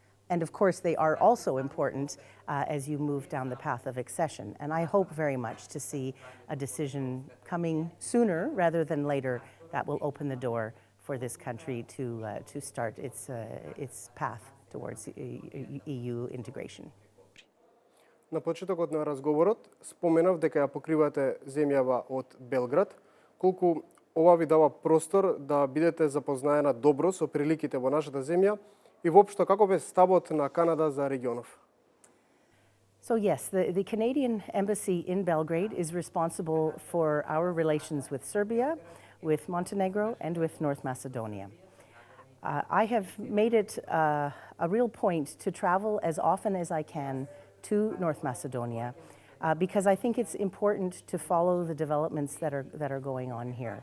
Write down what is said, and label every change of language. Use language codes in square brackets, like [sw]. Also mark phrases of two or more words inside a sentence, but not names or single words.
[en] And of course, they are also important as you move down the path of accession. And I hope very much to see a decision coming sooner rather than later that will open the door for this country to start its path towards EU integration. [mk] На почетокот на разговорот споменав дека ја покривате земјава од Белград. Колку ова ви дава простор да бидете запознаена добро со приликите во нашата земја и воопшто каков е ставот на Канада за регионов? [en] So yes, the Canadian embassy in Belgrade is responsible for our relations with Serbia, with Montenegro, and with North Macedonia. I have made it a real point to travel as often as I can to North Macedonia because I think it's important to follow the developments that are going on here.